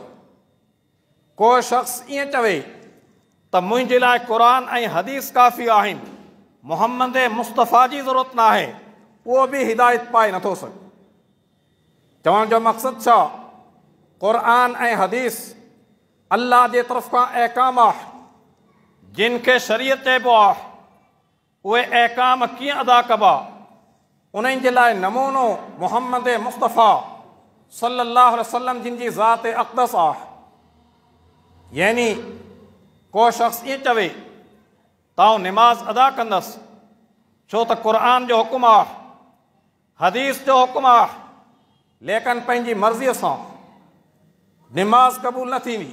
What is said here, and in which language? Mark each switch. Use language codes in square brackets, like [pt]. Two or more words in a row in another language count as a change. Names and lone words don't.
[sd] को शख़्स ईअं चवे त मुंहिंजे लाइ क़ुरान ऐं हदीस काफ़ी आहिनि, मुहम्मद मुस्तफ़ा जी ज़रूरत न आहे, उहो बि हिदायत पाए नथो सघे। चवण जो मक़सदु छा? क़ुरान ऐं हदीस अल्लाह जे तरफ़ खां अहकाम आहे, जिन खे शरीयत चइबो आहे। उहे अहकाम कीअं अदा कबा, उन्हनि जे लाइ नमूनो मुहम्मद मुस्तफ़ा [ar] صلى الله عليه وسلم [sd] जिन जी ज़ात अक़दस आहे। यानी को शख़्स ईअं चवे तां निमाज़ अदा कंदसि छो त क़ुरान जो हुकुम आहे, हदीस जो हुकुम आहे, लेकिन पंहिंजी मर्ज़ीअ सां निमाज़ क़बूल न थींदी।